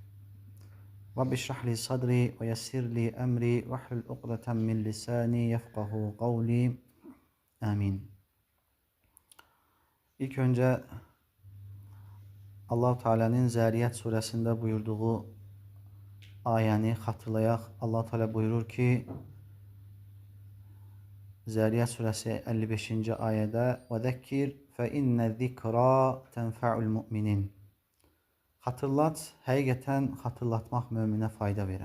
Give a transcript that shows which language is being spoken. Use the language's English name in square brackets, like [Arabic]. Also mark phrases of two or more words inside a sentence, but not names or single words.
[Arabic] رب اشرح لي صدري ويسر لي أمري واحلل عقدة من لساني يفقهوا قولي. Amin. [Turkish] İlk önce Allah-u Teala'nın Zariyat suresinde buyurduğu [Azerbaijani] ayəni hatırlayaq. [Turkish] Allah-u Teala buyurur ki, Zariyat suresi 55. [Arabic] ayədə وذكر فإن الذكرى تنفع المؤمنين. [Azerbaijani] Hatırlat, həqiqətən hatırlatmaq möminə fayda verər.